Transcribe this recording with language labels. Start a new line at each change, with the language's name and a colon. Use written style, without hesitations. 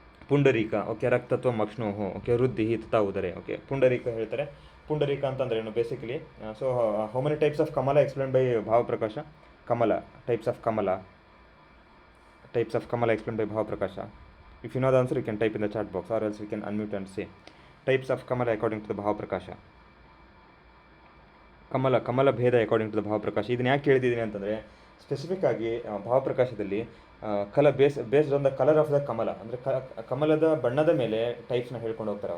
Sanskrit: ಪುಂಡರೀಕ. Okay, ರಕ್ತತ್ವ ಮಕ್ಷ್ಣೋಹೋ. Okay, ವೃದ್ಧಿ ತಥಾ ಉದರೆ.
Kannada: Okay, ಪುಂಡರೀಕ ಹೇಳ್ತಾರೆ. ಪುಂಡರೀಕ ಅಂತಂದ್ರೆ ಏನು basically.
English: So how many types of Kamala explain by Bhavaprakash. ಟೈಪ್ಸ್ of ಕಮಲ explained by Bhavaprakash. If you know the answer, you can type in the chat box, or else you can unmute and say types of Kamala according to the Bhavaprakash. ಕಮಲ ಭೇದ according to the Bhavaprakash.
Kannada: ಇದನ್ನ ಯಾಕೆ ಕೇಳಿದ್ದೀನಿ ಅಂತಂದರೆ specific ಆಗಿ ಭಾವಪ್ರಕಾಶದಲ್ಲಿ
English: based on the colour of the Kamala,
Kannada: ಅಂದರೆ ಕಮಲದ ಬಣ್ಣದ ಮೇಲೆ ಟೈಪ್ಸ್ನ ಹೇಳ್ಕೊಂಡು ಹೋಗ್ತಾರೆ.